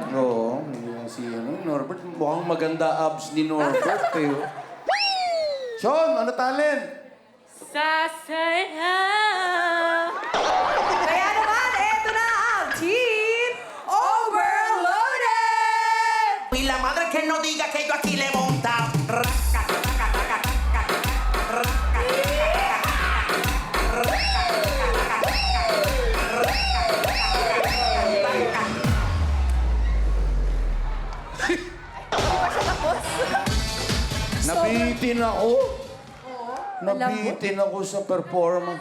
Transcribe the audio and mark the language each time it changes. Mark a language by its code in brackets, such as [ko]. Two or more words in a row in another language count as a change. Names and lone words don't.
[tl] Oo, si Norbert. Mukhang maganda abs ni Norbert kayo. Sean, ano talent? Sasaya! Kaya naman, eto na ang Team Overloaded! [es] Y la madre que no diga que yo aquí le he montado. Raca, raca, raca, raca, raca, [tl] Nabitin ako. Nabitin ako sa performance.